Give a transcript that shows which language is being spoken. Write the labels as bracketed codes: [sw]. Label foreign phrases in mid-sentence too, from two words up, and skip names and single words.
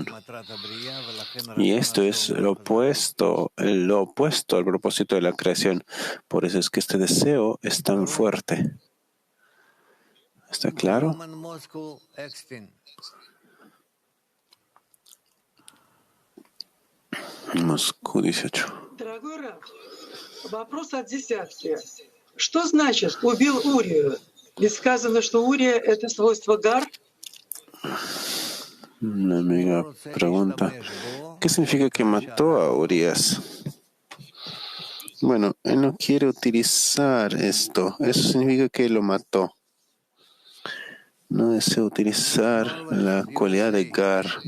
[es] Y esto es lo opuesto al propósito de la creación. Por eso es que este deseo es tan fuerte. ¿Está claro? Moscú 18. [ru] Дорогой Раф, вопрос от десятки. Что значит «убил Урию»? Ведь сказано, что Урия — это свойство Гар. [es] Una amiga pregunta, ¿qué significa que mató a Urias? Él no quiere utilizar esto. Eso significa que lo mató. No desea utilizar la cualidad de Gar.